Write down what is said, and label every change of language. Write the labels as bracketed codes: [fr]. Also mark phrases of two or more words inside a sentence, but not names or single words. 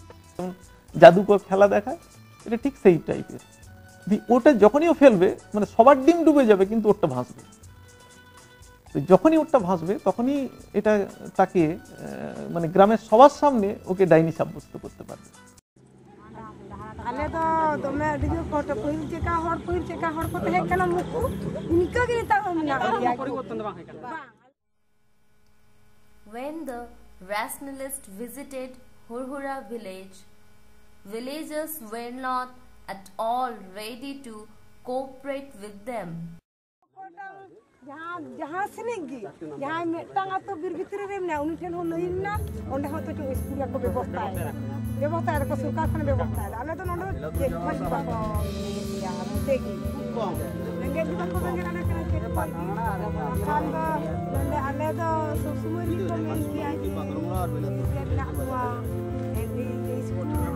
[bn] জাদুকর খেলা দেখায়, এটা ঠিক সেই টাইপের। ওটা যখনই ও ফেলবে সবার ডিম ডুবে যাবে, কিন্তু ওরটা ভাসবে। যখনই ওরটা ভাসবে তখনই এটা তাকে গ্রামের সবার সামনে ওকে ডাইনি সাব্যস্ত করতে পারবে। [sat] ᱟᱞᱮ ᱫᱚ ᱫᱚᱢᱮ ᱟᱹᱰᱤ ᱡᱳᱨ ᱠᱚ ᱯᱟᱹᱦᱤᱞ ᱪᱮᱠᱟ ᱦᱚᱲ ᱠᱚ ᱛᱟᱦᱮᱸ ᱠᱟᱱᱟ ᱱᱩᱠᱩ ᱤᱱᱠᱟᱹ ᱜᱮ ᱱᱮᱛᱟᱨ ᱦᱚᱸ ᱢᱮᱱᱟᱜ ᱜᱮᱭᱟ, ᱯᱚᱨᱤᱵᱚᱨᱛᱚᱱ ᱫᱚ ᱵᱟᱝ ᱦᱩᱭ ᱠᱟᱱᱟ। [en] When the rationalists visited Hurhura village, villagers were not at all ready to cooperate with them. [sat] ᱡᱟᱦᱟᱸ ᱥᱮᱱᱤᱡ ᱜᱮ ᱡᱟᱦᱟᱸᱭ ᱢᱤᱫᱴᱟᱝ ᱟᱛᱳ ᱵᱤᱨ ᱵᱷᱤᱛᱨᱤ ᱨᱮ ᱢᱮᱱᱟᱜᱼᱟ, ᱩᱱᱤ ᱴᱷᱮᱱ ᱦᱚᱸ ᱱᱟᱹᱭ ᱢᱮᱱᱟᱜᱼᱟ, ᱚᱸᱰᱮ ᱦᱚᱸ ᱛᱚ ᱤᱥᱠᱩᱞ ᱨᱮᱠᱚ ᱵᱮᱵᱚᱥᱛᱷᱟᱭᱮᱫᱟ ᱥᱚᱨᱠᱟর ᱠᱷᱚᱱ ᱵᱮᱵᱚᱥᱛᱷᱟᱭᱮᱫᱟ। ᱟᱞᱮ ᱫᱚ ᱱᱚᱰᱮ ᱪᱮᱫ ᱠᱷᱚᱡ ᱵᱟᱠᱚ ᱤᱭᱟᱹᱭᱟ, ᱱᱚᱛᱮ ᱜᱮ ᱨᱮᱸᱜᱮᱡ ᱜᱮ ᱵᱟᱠᱚ ᱨᱮᱸᱜᱮᱡ ᱠᱟᱱᱟ ᱪᱮᱫ ᱠᱷᱚᱡ ᱠᱷᱟᱱ ᱫᱚ ᱱᱚᱰᱮ ᱟᱞᱮ ᱫᱚ ᱥᱚᱵ ᱥᱚᱢᱚᱭ ᱜᱮᱠᱚ ᱢᱮᱱ ᱜᱮᱭᱟ ᱡᱮ ᱢᱮᱱᱟᱜ ᱠᱚᱣᱟ ᱤᱥᱠᱩল